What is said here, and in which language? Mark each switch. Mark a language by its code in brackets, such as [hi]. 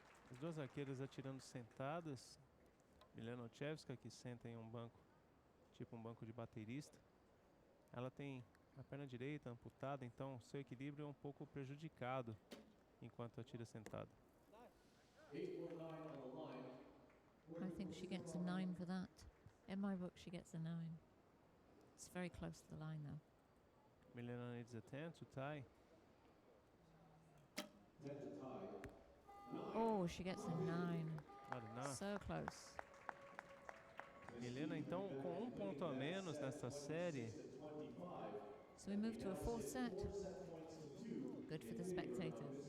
[pt] As duas arqueiras atirando sentadas. Milena Olszewska que senta em um banco, tipo um banco de baterista. Ela tem a perna direita amputada, então seu equilíbrio é um pouco prejudicado enquanto atira sentada. [en] I think she gets a 9 for that. In my book, she gets a 9. It's very close to the line, though. Milena needs a 10 to tie. Oh, she gets a 9. Not enough. So close. [pt] Milena então com um ponto a menos nesta série. [en] So we move to a fourth set. Good for the spectators.